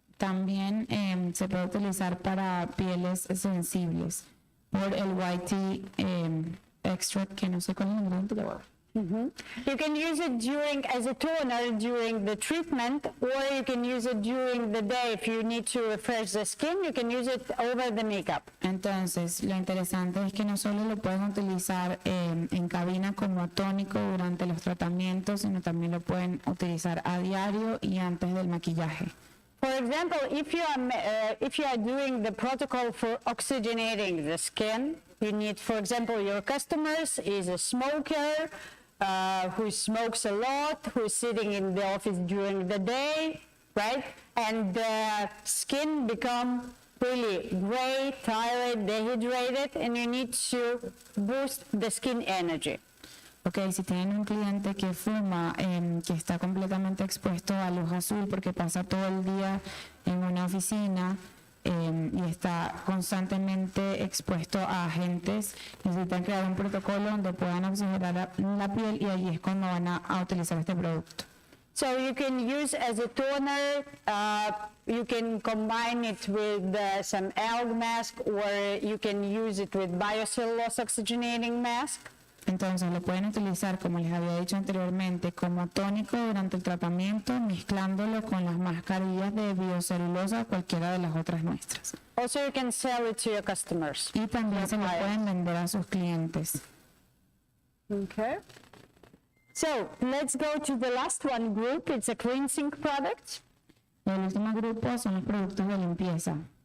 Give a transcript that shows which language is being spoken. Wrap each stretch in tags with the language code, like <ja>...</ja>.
<es>También se puede utilizar para pieles sensibles por el white tea extract, que no sé cuál es el ingrediente.</es> <en>You can use it as a toner during the treatment, or you can use it during the day. If you need to refresh the skin, you can use it over the makeup.</en> <es>Entonces, lo interesante es que no solo lo pueden utilizar en cabina como tónico durante los tratamientos, sino también lo pueden utilizar a diario y antes del maquillaje.</es> <en>For example, if you are doing the protocol for oxygenating the skin, you need, for example, your customers is a smoker, who smokes a lot, who's sitting in the office during the day, right? And the skin become really gray, tired, dehydrated, and you need to boost the skin energy.</en> <es>Ok, si tienen un cliente que fuma, que está completamente expuesto a luz azul porque pasa todo el día en una oficina y está constantemente expuesto a agentes, necesitan crear un protocolo donde puedan oxigenar la piel y allí es cuando van a utilizar este producto.</es> <en>So you can use as a toner, you can combine it with some algae mask, or you can use it with biocellulose oxygenating mask.</en> <es>Entonces lo pueden utilizar, como les había dicho anteriormente, como tónico durante el tratamiento, mezclándolo con las mascarillas de biocelulosa o cualquiera de las otras nuestras.</es> <en>Also you can sell it to your customers.</en> <es>Y también se lo pueden vender a sus clientes.</es> <en>Okay. So let's go to the last one group. It's a cleansing product.</en> <es>El último grupo son los productos de limpieza.</es>